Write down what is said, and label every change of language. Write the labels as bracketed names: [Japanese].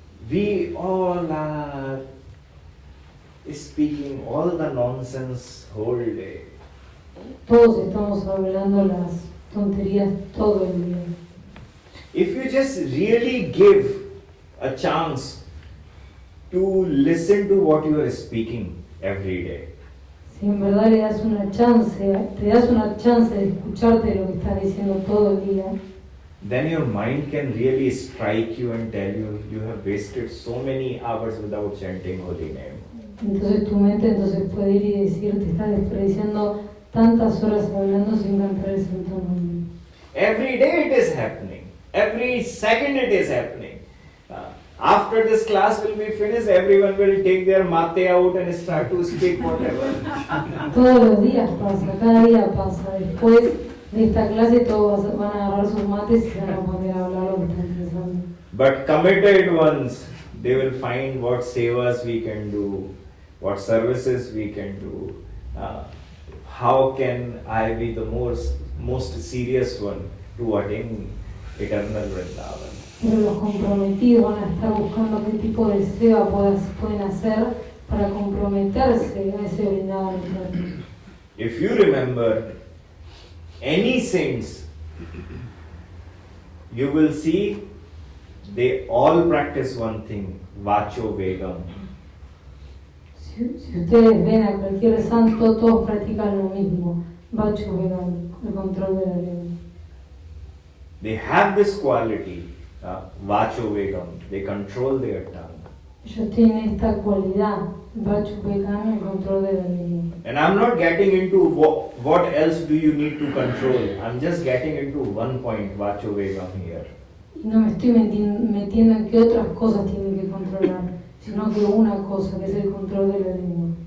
[English] We all are speaking all the nonsense whole day. [Spanish] Todos estamos hablando las tonterías todo el día. [English] If you just really give a chance to listen to what you are speaking every day, [Spanish] Si en verdad te das una chance de escucharte lo que estás diciendo todo el día, [English] then your mind can really strike you and tell you, you have wasted so many hours without chanting holy name. [Spanish] entonces tu mente puede ir y decir, te estás desperdiciando tantas horas hablando sin cantar el santo nombre. [English] Every day it is happening. Every second it is happening. After this class will be finished, everyone will take their mate out and start to speak whatever. [Spanish] Todos los días pasa, cada día pasa. Después de esta clase todos van a agarrar sus mates y se van a poner a hablar lo que están pensando. [English] But committed ones, they will find what sevas we can do, what services we can do. How can I be the most serious one to attain eternal Vrindavan? [Spanish] Pero los comprometidos van a estar buscando qué tipo de seva pueden hacer para comprometerse a ese Vrindavan eterno. [English] If you remember any saints, you will see they all practice one thing, Vacho Vegam. [Spanish] Si ustedes ven a cualquier santo, todos practican lo mismo, Vacho Vegam, el control de la lengua. [English] They have this quality, Vacho Vegam. They control their tongue. [Spanish] Ellos tienen esta cualidad, Vacho Vegam, el control de la lengua. [English] And I'm not getting into what else do you need to control. I'm just getting into one point, Vacho Vegam here. [Spanish] Y no me estoy metiendo en qué otras cosas tienen que controlar, sino que una cosa, que es el control de la lengua.